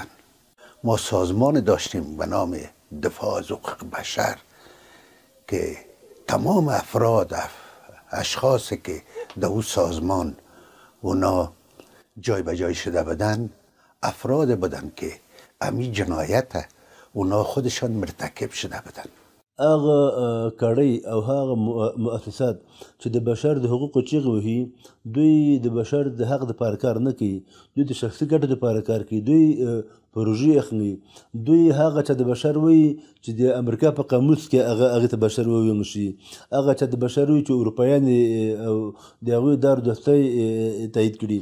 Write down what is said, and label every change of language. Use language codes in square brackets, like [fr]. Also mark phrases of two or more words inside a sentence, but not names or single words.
[fa] ما سازمان داشتیم به نام دفاع از حقوق بشر که تمام افراد اشخاصی که در اون سازمان اونا جای به جای شده بودن افراد بودن که امی جنایت اونا خودشان مرتکب شده بودن. [ps] هغه کړۍ او هغه مؤسسات چې د بشر د حقوقو چیغې وهي دوی د بشر د حق دپاره کار نه کوي، دوی د شخصي ګټو دپاره کار کوي، دوی پروژې اخلي، دوی هغه چې د بشر وایي چې د امریکا په قاموس کې هغې ته بشر وویل شي، هغه چې د بشر وایي چې اروپایان او د هغوی دار دوستۍ تایید کړي.